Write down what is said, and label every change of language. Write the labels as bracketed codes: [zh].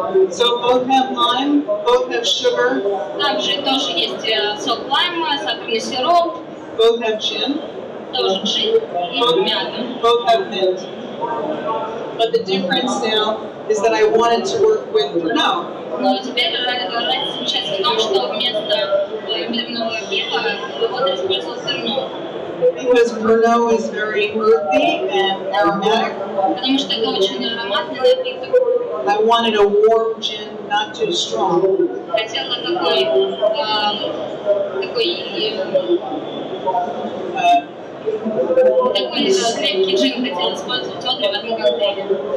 [en] So both have lime, both have sugar. [ru] Также тоже есть сок лайма, сахарный сироп. [en] Both have gin. [ru] Тоже джин и мята. [en] Both have mint. But the difference now is that I wanted to work with Pernod. [ru] Но теперь разница заключается в том, что вместо имбирного пива Одри использовал Pernod. [en] Because Pernod is very earthy and aromatic. [ru] Потому что это очень ароматный напиток. [en] I wanted a warm gin, not too strong. [ru] Хотела такой крепкий джин хотела использовать Одри в этом коктейле.